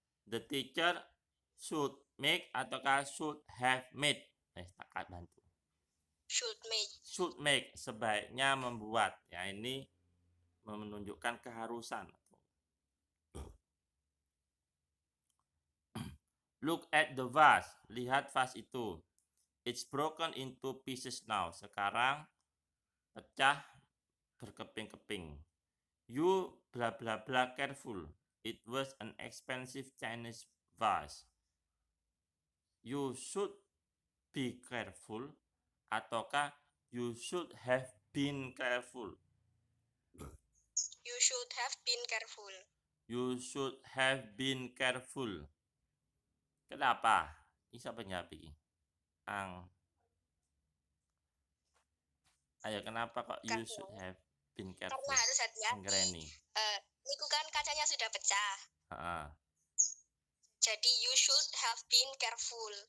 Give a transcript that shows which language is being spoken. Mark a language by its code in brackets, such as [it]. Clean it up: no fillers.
[en] The teacher should make ataukah should have made. [id] Tak bantu. Should make, sebaiknya membuat. Ya, ini menunjukkan keharusan. [en] Look at the vase. [id] Lihat vase itu. [en] It's broken into pieces now. [id] Sekarang pecah berkeping-keping. [en] You bla bla bla careful. It was an expensive Chinese vase. You should be careful ataukah you should have been careful. You should have been careful. You should have been careful. [id] Kenapa? Bisa penyapi. Ayo, kenapa kok [en] you should have been careful? [id] Karena harus hati-hati. Ini kan kacanya sudah pecah. [en] Jadi you should have been careful.